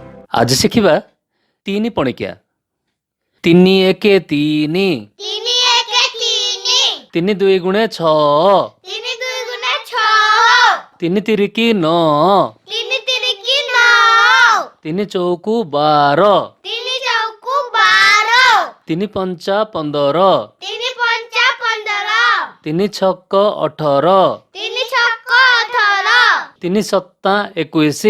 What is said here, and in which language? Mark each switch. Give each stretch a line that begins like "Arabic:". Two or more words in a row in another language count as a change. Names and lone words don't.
Odia: ଆଜ ଶିଖିବା ତିନ ପଣିକିଆ। ତିନି ଏକେ ତିନି, ତିନି ଏକେ ତିନି, ତିନି ଦୁଇ ଗୁଣେ ଛ, ତିନି ଦୁଇ ଗୁଣେ ଛଅ, ତିନି ତିରିକି ନଉ, ତିନି ତିରିକି ନଅ, ତିନି ଚଉକୁ 12, ତିନି ଚଉକୁ 12, ତିନି ପଞ୍ଚା 15, ତିନି ପଞ୍ଚା 15, ତିନି ଛକ୍କ 18, ତିନି ଛକ 18, ତିନି ସତ୍ତା 21,